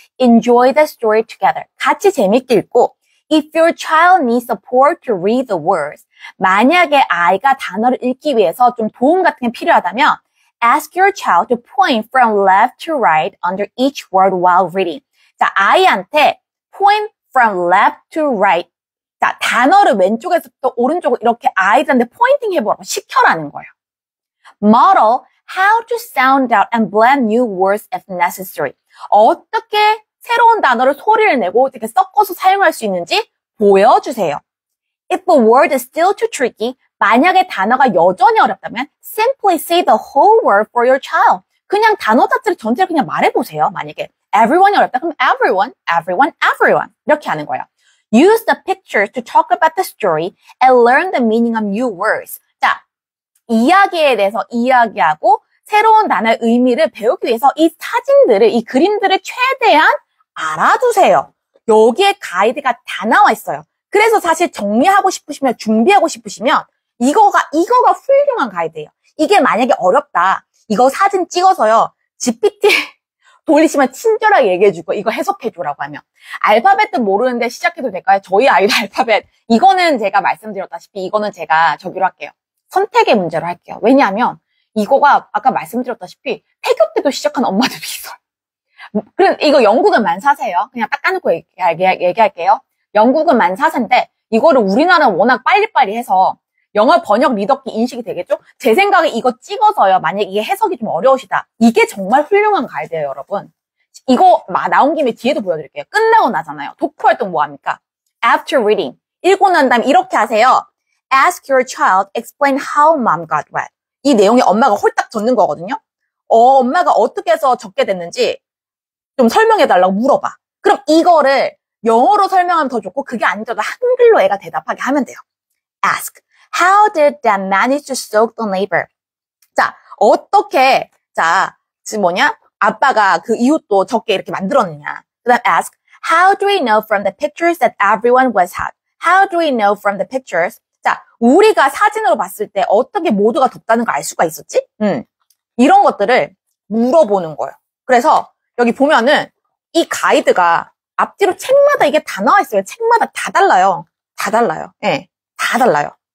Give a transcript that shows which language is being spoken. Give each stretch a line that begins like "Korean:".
English: Enjoy the story together.
Korean: 같이 재밌게 읽고
English: If your child needs support to read the words.
Korean: 만약에 아이가 단어를 읽기 위해서 좀 도움 같은 게 필요하다면
English: Ask your child to point from left to right under each word while reading.
Korean: 자, 아이한테
English: point from left to right.
Korean: 자, 단어를 왼쪽에서부터 오른쪽으로 이렇게 아이들한테 포인팅 해보라고 시켜라는 거예요.
English: Model how to sound out and blend new words if necessary.
Korean: 어떻게 새로운 단어를 소리를 내고 이렇게 섞어서 사용할 수 있는지 보여주세요.
English: If the word is still too tricky,
Korean: 만약에 단어가 여전히 어렵다면
English: simply say the whole word for your child.
Korean: 그냥 단어 자체를 전체를 그냥 말해보세요. 만약에 everyone이 어렵다 그러면 everyone 이렇게 하는 거예요.
English: Use the pictures to talk about the story and learn the meaning of new words.
Korean: 자, 이야기에 대해서 이야기하고 새로운 단어의 의미를 배우기 위해서 이 그림들을 최대한 알아두세요. 여기에 가이드가 다 나와 있어요. 그래서 사실 정리하고 싶으시면, 준비하고 싶으시면 이거가 훌륭한 가이드예요. 이게 만약에 어렵다. 이거 사진 찍어서요. GPT 돌리시면 친절하게 얘기해주고 이거 해석해주라고 하면 알파벳도 모르는데 시작해도 될까요? 저희 아이도 알파벳 이거는 제가 말씀드렸다시피 이거는 제가 저기로 할게요. 선택의 문제로 할게요. 왜냐하면 이거가 아까 말씀드렸다시피 태교 때도 시작한 엄마들이 있어요. 그럼 이거 영국은 만 4세예요. 그냥 딱 까놓고 얘기할게요. 영국은 만 4세인데 이거를 우리나라는 워낙 빨리빨리 해서 영어 번역 리더기 인식이 되겠죠? 제 생각에 이거 찍어서요. 만약에 이게 해석이 좀 어려우시다. 이게 정말 훌륭한 가이드예요, 여러분. 이거 나온 김에 뒤에도 보여드릴게요. 끝나고 나잖아요. 독후 활동 뭐 합니까?
English: After reading.
Korean: 읽고 난 다음에 이렇게 하세요.
English: ask your child, explain how mom got wet.
Korean: 이 내용에 엄마가 홀딱 젖는 거거든요. 엄마가 어떻게 해서 젖게 됐는지 좀 설명해달라고 물어봐. 그럼 이거를 영어로 설명하면 더 좋고, 그게 아니더라도 한글로 애가 대답하게 하면 돼요.
English: Ask, how did dad manage to soak the neighbor?
Korean: 자, 어떻게, 자, 지금 뭐냐? 아빠가 그 이웃도 적게 이렇게 만들었느냐. 그 다음
English: ask, how do we know from the pictures that everyone was hot? How do we know from the pictures?
Korean: 자, 우리가 사진으로 봤을 때 어떻게 모두가 덥다는 걸 알 수가 있었지? 이런 것들을 물어보는 거예요. 그래서 여기 보면은 이 가이드가 앞뒤로 책마다 이게 다 나와 있어요. 책마다 다 달라요. 다 달라요. 예, 다 달라요.